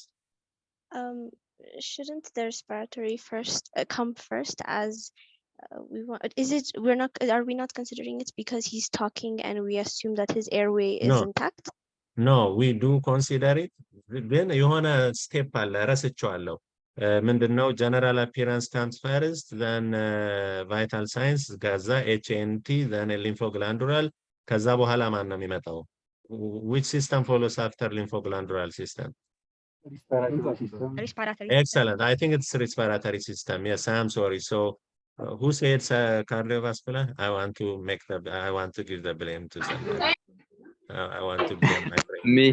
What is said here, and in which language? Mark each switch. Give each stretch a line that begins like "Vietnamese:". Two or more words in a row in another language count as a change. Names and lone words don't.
English: Shouldn't the respiratory come first as we want? Are we not considering it because he's talking and we assume that his airway is intact? No, we do consider it. Then you wanna step
Amharic: ረስቼዋለሁ። ምንድነው
English: general appearance comes first, then vital signs, ከዛ HNT, then lymphoglandular,
Amharic: ከዛ በኋላ ማን ነው የሚመጣው?
English: Which system follows after lymphoglandular system? Respiratory system. Respiratory. Excellent. I think it's respiratory system. Yes, I'm sorry. So who said it's cardiovascular? I want to give the blame to somebody. I want to blame my brain.